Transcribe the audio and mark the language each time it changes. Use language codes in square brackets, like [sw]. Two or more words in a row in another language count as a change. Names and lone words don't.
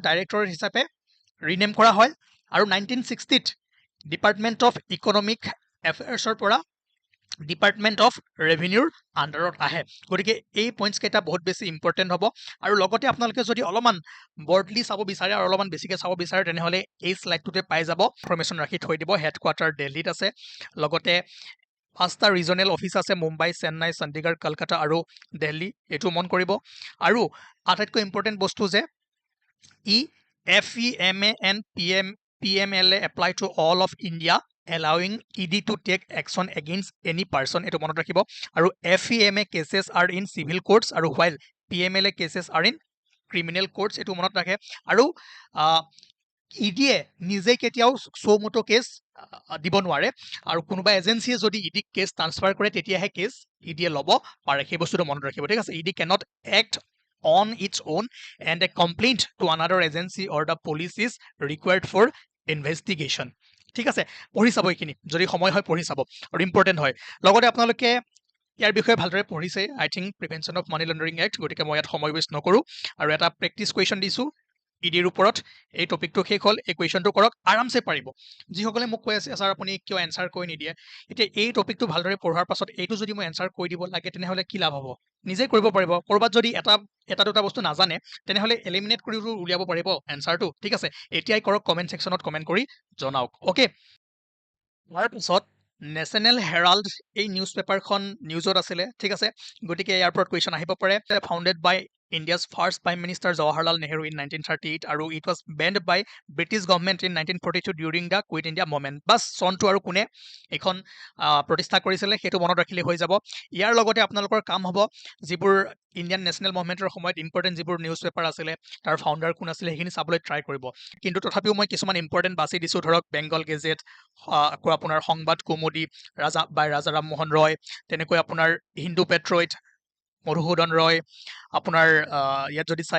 [as] ডাইৰেক্টৰেট হিচাপে ৰিনেম কৰা হয় আৰু 1960ত ডিপাৰ্টমেণ্ট অফ ইকনমিক এফেয়াৰ্ছৰ পৰা ডিপাৰ্টমেণ্ট অফ ৰেভিনিউৰ আণ্ডাৰত আহে গতিকে এই পইণ্টছ কেইটা বহুত বেছি ইম্পৰ্টেণ্ট হ'ব আৰু লগতে আপোনালোকে যদি অলপমান বৰ্ডলি চাব বিচাৰে আৰু অলপমান বেছিকৈ চাব বিচাৰে তেনেহ'লে এই শ্লাইডটোতে পাই যাব ইনফৰ্মেশ্যন ৰাখি থৈ দিব হেডকোৱাৰ্টাৰ দিল্লীত আছে লগতে 5টা [en] regional office [as] আছে মুম্বাই চেন্নাই চণ্ডীগড় কলকাতা আৰু দিল্লী এইটো মন কৰিব আৰু আটাইতকৈ ইম্পৰ্টেণ্ট বস্তু যে [en] ই FEMA and PMLA apply to all of India allowing ED to take action against any person [as] এইটো মনত ৰাখিব আৰু [en] FEMA cases are in civil courts আৰু while PMLA cases are in criminal courts [as] এইটো মনত ৰাখে আৰু ইডিয়ে নিজে কেতিয়াও চৌমটো কেছ দিব নোৱাৰে আৰু কোনোবা এজেঞ্চিয়ে যদি ইডিক [en] case transfer [as] কৰে তেতিয়াহে কেছ ইডিয়ে ল'ব পাৰে সেই বস্তুটো মনত ৰাখিব ঠিক আছে ইডি [en] cannot act on its own and a complaint to another agency or the police is required for investigation [as] ঠিক আছে পঢ়ি চাব এইখিনি যদি সময় হয় পঢ়ি চাব আৰু ইম্পৰ্টেণ্ট হয় লগতে আপোনালোকে ইয়াৰ বিষয়ে ভালদৰে পঢ়িছে [en] I think [as] প্ৰিভেনশ্যন অফ মানি লণ্ডাৰিং এক্ট গতিকে মই ইয়াত সময় ৱেষ্ট নকৰোঁ আৰু এটা [en] practice question [as] দিছোঁ ইডিৰ ওপৰত এই টপিকটো শেষ হ'ল এই কুৱেশ্যনটো কৰক আৰামছে পাৰিব যিসকলে মোক কৈ আছে ছাৰ আপুনি কিয় এনচাৰ কৈ নিদিয়ে এতিয়া এই টপিকটো ভালদৰে পঢ়াৰ পাছত এইটো যদি মই এনচাৰ কৈ দিব লাগে তেনেহ'লে কি লাভ হ'ব নিজে কৰিব পাৰিব ক'ৰবাত যদি এটা দুটা বস্তু নাজানে তেনেহ'লে এলিমিনেট কৰি উলিয়াব পাৰিব এনচাৰটো ঠিক আছে এতিয়াই কৰক [en] comment section [as] কমেণ্ট কৰি জনাওক অ'কে তাৰপিছত নেশ্যনেল হেৰাল্ড এই নিউজ পেপাৰখন নিউজত আছিলে ঠিক আছে গতিকে ইয়াৰ ওপৰত কুৱেশ্যন আহিব পাৰে [en] founded by India's first Prime Minister Jawaharlal Nehru in 1938 আৰু it was banned by British government in 1942 during the Quit India movement [as] বাছ চনটো আৰু কোনে এখন প্ৰতিষ্ঠা কৰিছিলে সেইটো মনত ৰাখিলে হৈ যাব ইয়াৰ লগতে আপোনালোকৰ কাম হ'ব যিবোৰ [en] Indian National Movement [as] সময়ত ইম্পৰ্টেণ্ট যিবোৰ [en] news paper [as] আছিলে তাৰ ফাউণ্ডাৰ কোন আছিলে সেইখিনি চাবলৈ ট্ৰাই কৰিব কিন্তু তথাপিও মই কিছুমান ইম্পৰ্টেণ্ট বাছি দিছোঁ ধৰক বেংগল গেজেট আকৌ আপোনাৰ সংবাদ কৌমুদী ৰাজা ৰামমোহন ৰয় তেনেকৈ আপোনাৰ হিন্দু পেট্ৰইট মধুসূদন ৰয় আপোনাৰ ইয়াত যদি চাই